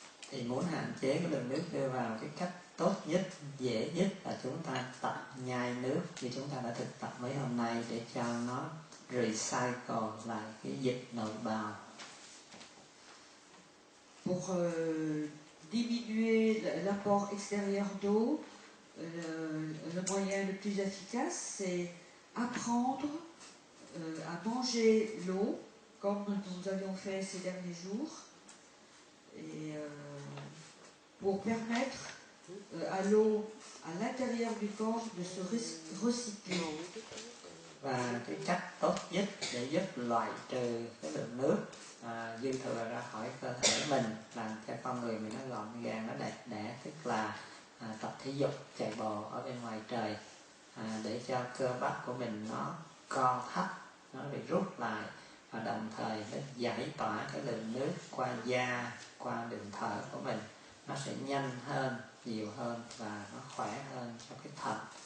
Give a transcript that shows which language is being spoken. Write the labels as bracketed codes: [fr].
[vi] Thì muốn hạn chế cái lượng nước đưa vào, cái cách tốt nhất, dễ nhất là chúng ta tập nhai nước như chúng ta đã thực tập mấy hôm nay, để cho nó recycle lại cái dịch nội bào. [fr] Pour diminuer l'apport extérieur d'eau, le moyen le plus efficace, c'est apprendre à manger l'eau, comme nous avions fait ces derniers jours, et pour permettre à l'eau à l'intérieur du corps de se recycler. [vi] Và cái cách tốt nhất để giúp loại trừ cái lượng nước dư thừa ra khỏi cơ thể mình, làm cho con người mình nó gọn gàng, nó đẹp đẽ, tức là tập thể dục, chạy bộ ở bên ngoài trời, để cho cơ bắp của mình nó co thắt, nó bị rút lại, và đồng thời nó giải tỏa cái lượng nước qua da, qua đường thở của mình, nó sẽ nhanh hơn, nhiều hơn và nó khỏe hơn cho cái thận.